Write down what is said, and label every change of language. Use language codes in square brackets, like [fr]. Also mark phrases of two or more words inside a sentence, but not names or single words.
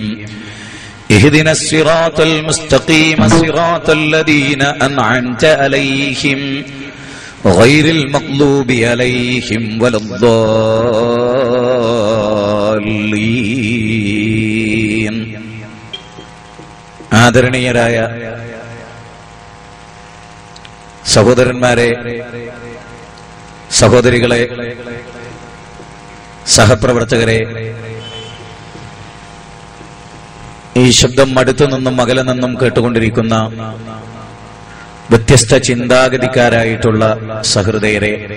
[ar] اهدنا الصراط المستقيم، صراط الذين أنعمت عليهم غير المغضوب عليهم ولا الضالين. [ml] ആദരണീയരായ സഹോദരന്മാരെ, സഹോദരികളെ, സഹപ്രവർത്തകരെ, ഈ ശബ്ദം അടുത്തു നിന്നും അകലെ നിന്നും കേട്ടുകൊണ്ടിരിക്കുന്ന വ്യത്യസ്ത ചിന്താഗതിക്കാരായിട്ടുള്ള സഹൃദയരെ,